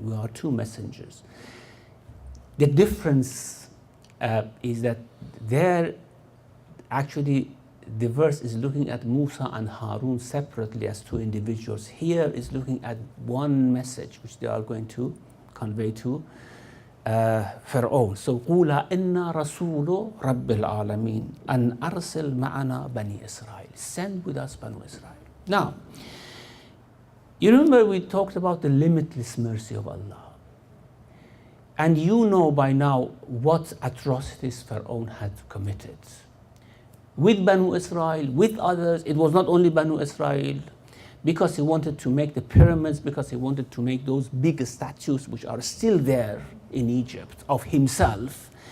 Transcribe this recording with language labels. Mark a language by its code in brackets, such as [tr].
[en] We are two messengers. The difference is that there, actually, the verse is looking at Musa and Harun separately as two individuals. Here is looking at one message which they are going to convey to Pharaoh. [ar] So, قُولَا إِنَّا رَسُولُ رَبِّ الْعَالَمِينَ أَنْ أَرْسِلْ مَعَنَا بَنِي Israel. [en] Send with us Banu Israel. Now, you remember we talked about the limitless mercy of Allah. And you know by now what atrocities Pharaoh had committed. With Banu Israel, with others, it was not only Banu Israel, because he wanted to make the pyramids, because he wanted to make those big statues which are still there in Egypt of himself.